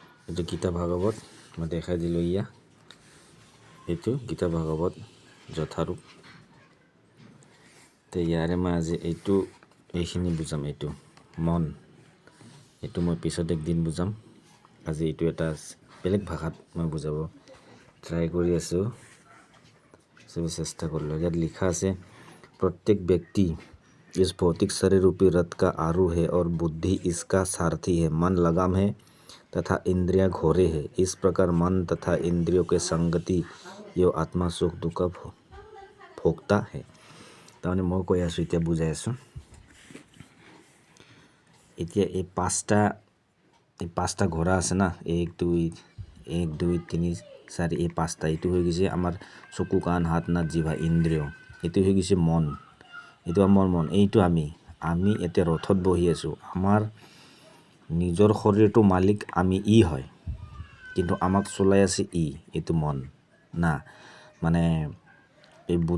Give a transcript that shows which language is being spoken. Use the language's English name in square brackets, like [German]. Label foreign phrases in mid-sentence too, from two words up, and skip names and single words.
[Assamese] এইটো গীতা ভাগৱত মই দেখাই দিলোঁ ইয়া এইটো গীতা ভাগৱত যথাৰূপ তো ইয়াৰে মই আজি এইখিনি বুজাম এইটো মন এইটো মই পিছত একদিন বুজাম আজি এইটো এটা বেলেগ ভাষাত মই বুজাব ট্ৰাই কৰি আছোঁ সবে চেষ্টা কৰিলোঁ ইয়াত লিখা আছে [Hindi] प्रत्येक व्यक्ति इस भौतिक शरीर रूपी रथ का आरूढ़ है और बुद्धि इसका सारथी है मन लगाम है तथा इंद्रियां घोड़े है इस प्रकार मन तथा इंद्रियों के संगति यो आत्मा सुख दुख भोगता है [Assamese] তাৰমানে মই কৈ আছোঁ এতিয়া বুজাই আছোঁ এতিয়া এই পাঁচটা ঘোড়া আছে না 1 2 3 4 এই পাঁচটা এইটো হৈ গৈছে আমাৰ চকু কাণ হাত নাক জিভা ইন্দ্ৰিয় এইটো হৈ গৈছে মন এইটো আমাৰ মন এইটো আমি এতিয়া ৰথত বহি আছোঁ আমাৰ নিজৰ শৰীৰটো মালিক আমি হয় কিন্তু আমাক চলাই আছে এইটো মন না মানে এই